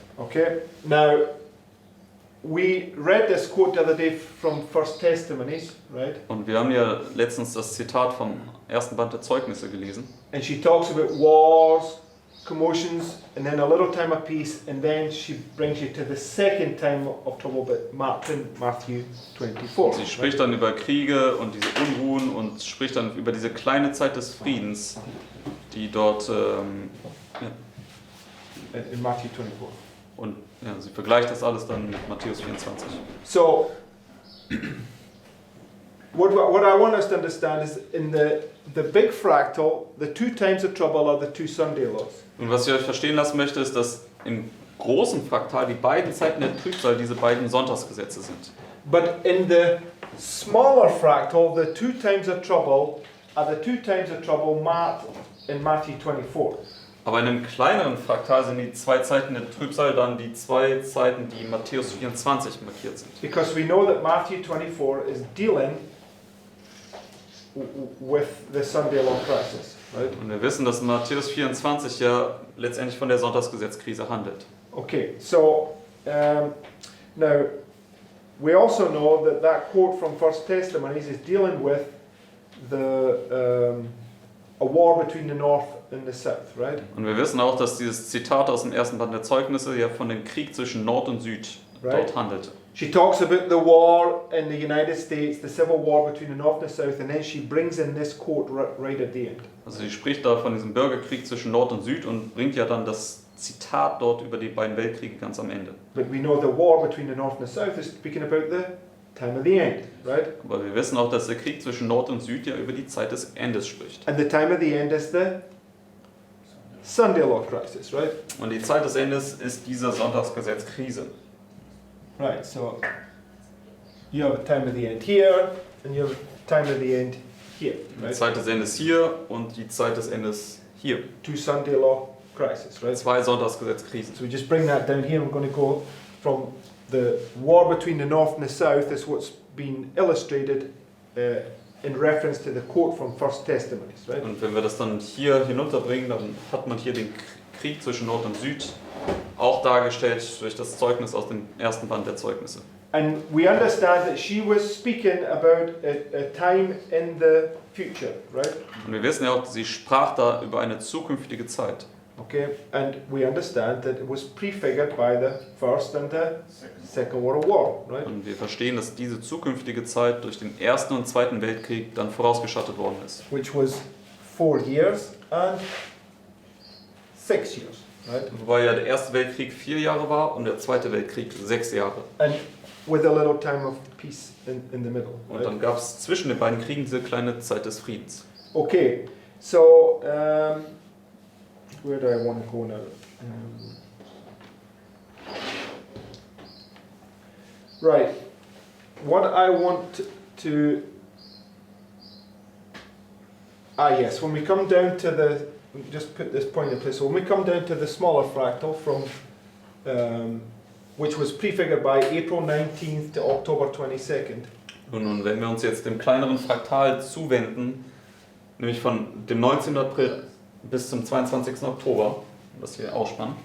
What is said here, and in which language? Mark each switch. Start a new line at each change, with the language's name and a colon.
English: Okay, now we read this quote the other day from First Testimonies, right?
German: Und wir haben ja letztens das Zitat vom ersten Band der Zeugnisse gelesen.
English: And she talks about wars, commotions, and then a little time of peace, and then she brings you to the second time of trouble, but Matthew 24.
German: Sie spricht dann über Kriege und diese Unruhen und spricht dann über diese kleine Zeit des Friedens, die dort
English: In Matthew 24.
German: und ja, sie vergleicht das alles dann mit Matthäus 24.
English: So, what I want us to understand is in the big fractal, the two times of trouble are the two Sunday laws.
German: Und was ich euch verstehen lassen möchte, ist, dass im großen Fraktal die beiden Zeiten der Trübsal diese beiden Sonntagsgesetze sind.
English: But in the smaller fractal, the two times of trouble are the two times of trouble marked in Matthew 24.
German: Aber in einem kleineren Fraktal sind die zwei Zeiten der Trübsal dann die zwei Zeiten, die in Matthäus 24 markiert sind.
English: Because we know that Matthew 24 is dealing with the Sunday law crisis, right?
German: Und wir wissen, dass Matthäus 24 ja letztendlich von der Sonntagsgesetzkrise handelt.
English: Okay, so now we also know that that quote from First Testimonies is dealing with a war between the North and the South, right?
German: Und wir wissen auch, dass dieses Zitat aus dem ersten Band der Zeugnisse ja von dem Krieg zwischen Nord und Süd dort handelte.
English: She talks about the war in the United States, the civil war between the North and the South, and then she brings in this quote right at the end.
German: Also sie spricht da von diesem Bürgerkrieg zwischen Nord und Süd und bringt ja dann das Zitat dort über die beiden Weltkriege ganz am Ende.
English: But we know the war between the North and the South is speaking about the time of the end, right?
German: Aber wir wissen auch, dass der Krieg zwischen Nord und Süd ja über die Zeit des Endes spricht.
English: And the time of the end is the Sunday law crisis, right?
German: Und die Zeit des Endes ist diese Sonntagsgesetzkrise.
English: Right, so you have a time of the end here, and you have a time of the end here,
German: Die
English: right?
German: Zeit des Endes hier und die Zeit des Endes hier.
English: Two Sunday law crisis, right?
German: Zwei Sonntagsgesetzkrisen.
English: So we just bring that down here. We're going to go from the war between the North and the South is what's been illustrated in reference to the quote from First Testimonies, right?
German: Und wenn wir das dann hier hinunterbringen, dann hat man hier den Krieg zwischen Nord und Süd auch dargestellt durch das Zeugnis aus dem ersten Band der Zeugnisse.
English: And we understand that she was speaking about a time in the future, right?
German: Und wir wissen ja auch, sie sprach da über eine zukünftige Zeit.
English: Okay, and we understand that it was prefigured by the First and the Second World War, right?
German: Und wir verstehen, dass diese zukünftige Zeit durch den Ersten und Zweiten Weltkrieg dann vorausgeschattet worden ist.
English: Which was 4 years and 6 years, right?
German: Wobei ja der Erste Weltkrieg 4 Jahre war und der Zweite Weltkrieg 6 Jahre.
English: And with a little time of peace in the middle,
German: Und
English: right?
German: dann gab es zwischen den beiden Kriegen diese kleine Zeit des Friedens.
English: Okay, so where do I want to go now? Right, what I want to yes, when we come down to the, just put this point in place, so when we come down to the smaller fractal from which was prefigured by April 19th to October 22nd.
German: Und wenn wir uns jetzt dem kleineren Fraktal zuwenden, nämlich von dem 19. April bis zum 22. Oktober, das hier ausspannen,